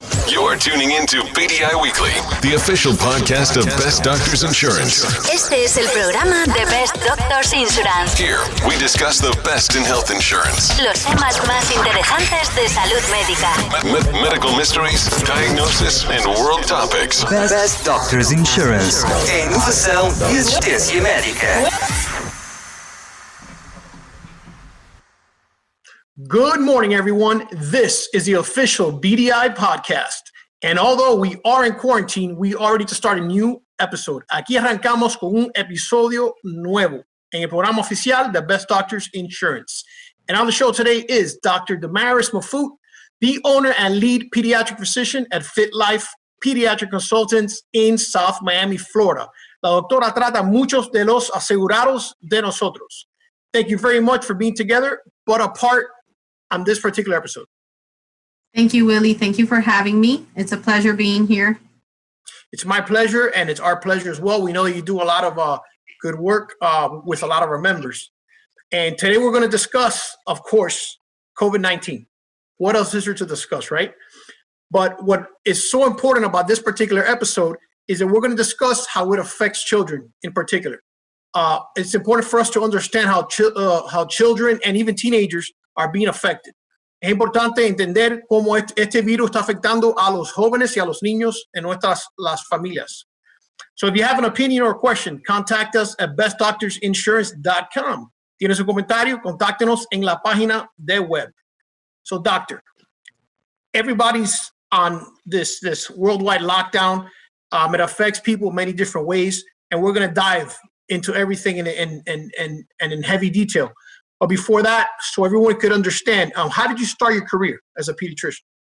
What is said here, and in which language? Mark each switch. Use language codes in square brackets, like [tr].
[en] You're tuning into BDI Weekly, the official podcast of Best Doctors Insurance. [es] Este es el programa de Best Doctors Insurance. [en] Here, we discuss the best in health insurance. [es] Los temas más interesantes de salud médica. [en] Medical mysteries, diagnosis, and world topics. Best Doctors Insurance. [pt] Em inovação e assistência médica. [en] Good morning, everyone. This is the official BDI podcast. And although we are in quarantine, we are ready to start a new episode. [es] Aquí arrancamos con un episodio nuevo en el programa oficial de Best Doctors Insurance. [en] And on the show today is Dr. Damaris Mafut, the owner and lead pediatric physician at Fit Life Pediatric Consultants in South Miami, Florida. [es] La doctora trata muchos de los asegurados de nosotros. [en] Thank you very much for being together, but apart on this particular episode. Thank you, Willie. Thank you for having me. It's a pleasure being here. It's my pleasure, and it's our pleasure as well. We know you do a lot of good work with a lot of our members. And today we're going to discuss, of course, COVID-19. What else is there to discuss, right? But what is so important about this particular episode is that we're going to discuss how it affects children in particular. It's important for us to understand how children and even teenagers are being affected. [es] Es importante entender cómo este virus está afectando a los jóvenes y a los niños en las familias. [en] So if you have an opinion or a question, contact us at bestdoctorsinsurance.com. [es] Tienes un comentario, contáctenos en la página de web. [en] So, doctor, everybody's on this worldwide lockdown. It affects people many different ways, and we're going to dive into everything in heavy detail. But before that, so everyone could understand, how did you start your career as a pediatrician?